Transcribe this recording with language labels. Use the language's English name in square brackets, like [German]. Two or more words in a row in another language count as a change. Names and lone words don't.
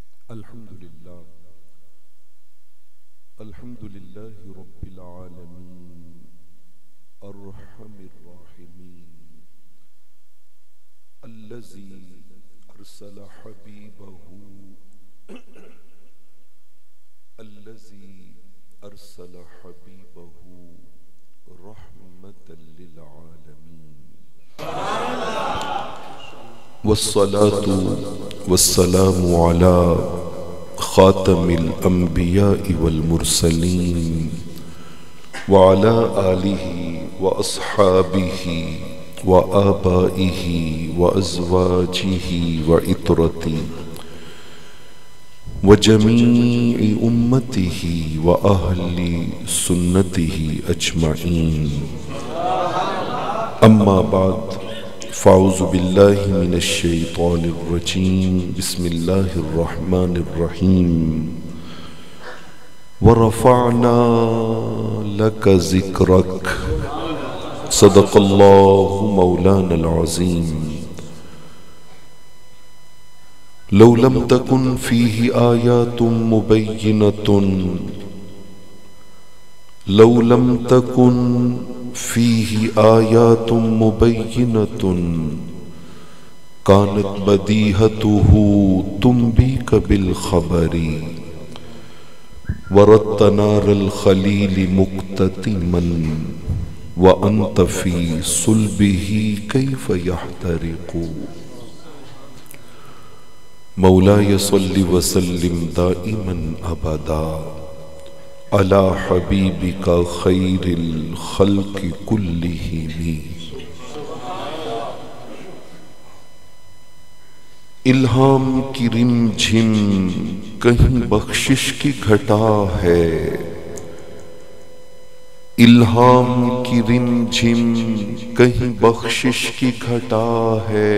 [Arabic] الحمد لله الحمد لله رب العالمين أرحم الراحمين الذي أرسل حبيبه الذي أرسل حبيبه رحمة للعالمين والصلاة والسلام على خاتم الأنبياء والمرسلين وعلى آله وأصحابه وآبائه وأزواجه وعترتي وجميع أمته وأهل سنته أجمعين. أما بعد فأعوذ بالله من الشيطان الرجيم بسم الله الرحمن الرحيم ورفعنا لك ذكرك صدق الله مولانا العظيم. لو لم تكن فيه آيات مبينة لو لم تكن فيه آيات مبينة كانت بديهته تنبيك بالخبر وردت نار الخليل مكتتما وأنت في صلبه كيف يحترق. مولاي صل وسلم دائما أبدا على حبيبك خير الخلق كلهم. [Urdu] الہام کی رم جھم کہیں بخشش کی گھٹا ہے، الہام کی رم جھم کہیں بخشش کی گھٹا ہے.